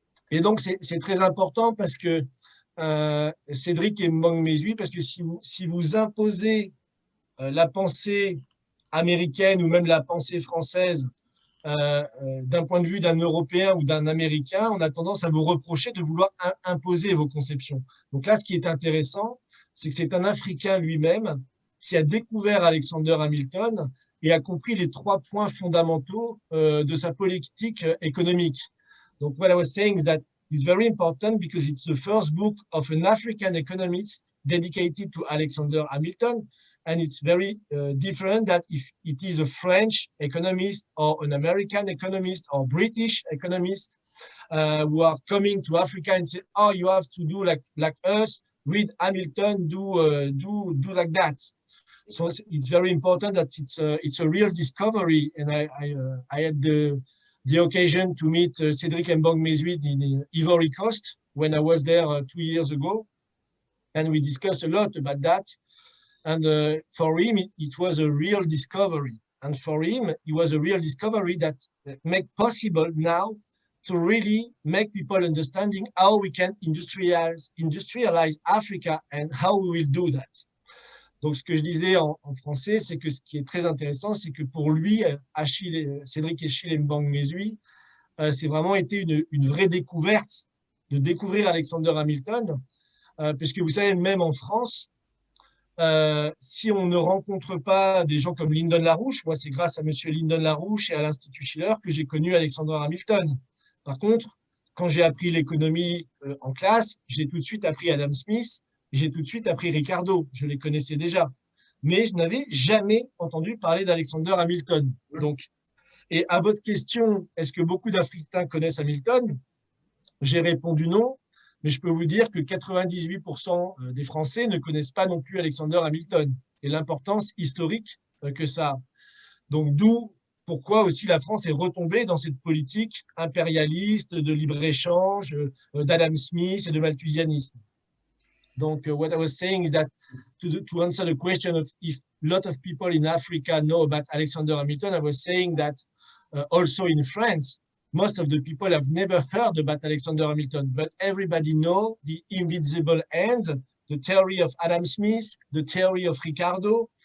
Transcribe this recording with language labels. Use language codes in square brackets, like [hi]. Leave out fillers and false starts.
[fr] Et donc, c'est très important parce que Cédric Mbang Mesui, parce que si vous imposez la pensée américaine ou même la pensée française d'un point de vue d'un Européen ou d'un Américain, on a tendance à vous reprocher de vouloir imposer vos conceptions. Donc là, ce qui est intéressant, c'est que c'est un Africain lui-même qui a découvert Alexander Hamilton et a compris les 3 points fondamentaux de sa politique économique. [en] Donc, what I was saying is that it's very important because it's the first book of an African economist dedicated to Alexander Hamilton. And it's very different that if it is a French economist or an American economist or British economist who are coming to Africa and say, oh, you have to do like us, read Hamilton, do like that. So it's very important that it's a real discovery. And I had the occasion to meet Cédric Mbang Mesui in Ivory Coast when I was there 2 years ago. And we discussed a lot about that. And for him, it was a real discovery. And for him, it was a real discovery that make possible now to really make people understanding how we can industrialize Africa and how we will do that. [fr] Donc, ce que je disais en français, c'est que ce qui est très intéressant, c'est que pour lui, Cédric Achille Mbang-Mesui, c'est vraiment été une vraie découverte de découvrir Alexander Hamilton, puisque vous savez, même en France, si on ne rencontre pas des gens comme Lyndon LaRouche, moi c'est grâce à monsieur Lyndon LaRouche et à l'Institut Schiller que j'ai connu Alexander Hamilton. Par contre, quand j'ai appris l'économie en classe, j'ai tout de suite appris Adam Smith, j'ai tout de suite appris Ricardo, je les connaissais déjà. Mais je n'avais jamais entendu parler d'Alexander Hamilton. Donc, et à votre question, est-ce que beaucoup d'Africains connaissent Hamilton? J'ai répondu non. Mais je peux vous dire que 98% des Français ne connaissent pas non plus Alexander Hamilton et l'importance historique que ça a. Donc, d'où pourquoi aussi la France est retombée dans cette politique impérialiste de libre-échange, d'Adam Smith et de malthusianisme. [en] Donc, what I was saying is that to answer the question of if a lot of people in Africa know about Alexander Hamilton, I was saying that also in France, most of the people have never heard about Alexander Hamilton, but everybody knows the invisible hand, the theory of Adam Smith, the theory of Ricardo.